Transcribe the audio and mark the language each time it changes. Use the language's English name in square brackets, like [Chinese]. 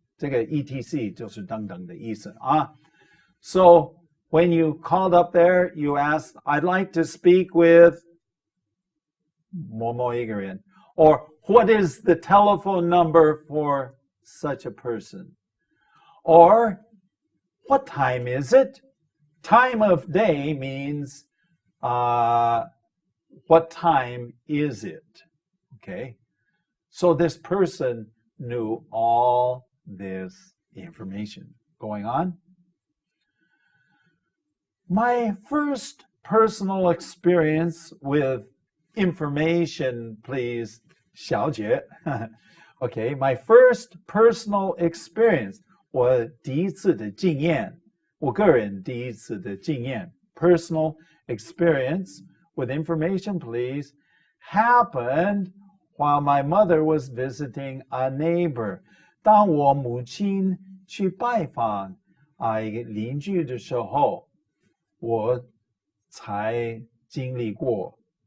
[Chinese] 这个 etc 就是等等的意思啊. [English] So when you called up there, you asked, I'd like to speak with [Chinese] 某某一个人. [English] Or what is the telephone number for such a person? Or what time is it? Time of day means what time is it? Okay. So this person knew all this information. Going on. My first personal experience with information, please, 小姐. Okay, my first personal experience, [Chinese] 我第一次的经验, 我个人第一次的经验, [English] personal experience with information, please, happened while my mother was visiting a neighbor. [Chinese] 当我母亲去拜访一个邻居的时候，我才经历过。